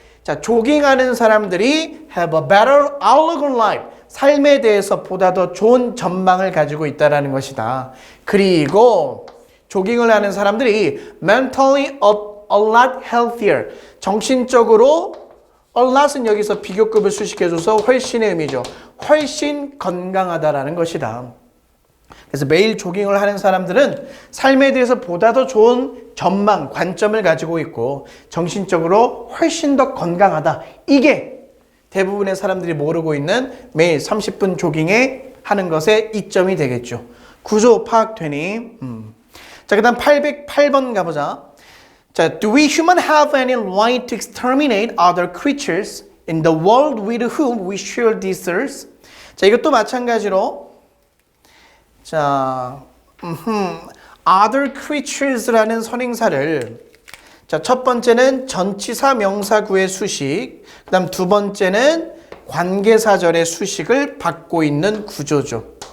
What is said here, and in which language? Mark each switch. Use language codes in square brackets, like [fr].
[ko] 자, 조깅하는 사람들이 [en] have a better outlook on life. [ko] 삶에 대해서 보다 더 좋은 전망을 가지고 있다는 것이다. 그리고 조깅을 하는 사람들이 [en] mentally a lot healthier. [ko] 정신적으로 a lot은 여기서 비교급을 수식해줘서 훨씬의 의미죠. 훨씬 건강하다라는 것이다. 그래서 매일 조깅을 하는 사람들은 삶에 대해서 보다 더 좋은 전망, 관점을 가지고 있고 정신적으로 훨씬 더 건강하다. 이게 대부분의 사람들이 모르고 있는 매일 30분 조깅에 하는 것의 이점이 되겠죠. 구조 파악되니? 자, 그 다음 808번 가보자. [en] 자, do we humans have any right to exterminate other creatures in the world with whom we share this earth? [ko] 자, 이것도 마찬가지로 자, [en] other creatures [ko] 라는 선행사를 자, 첫 번째는 전치사 명사구의 수식, 그 다음 두 번째는 관계사절의 수식을 받고 있는 구조죠.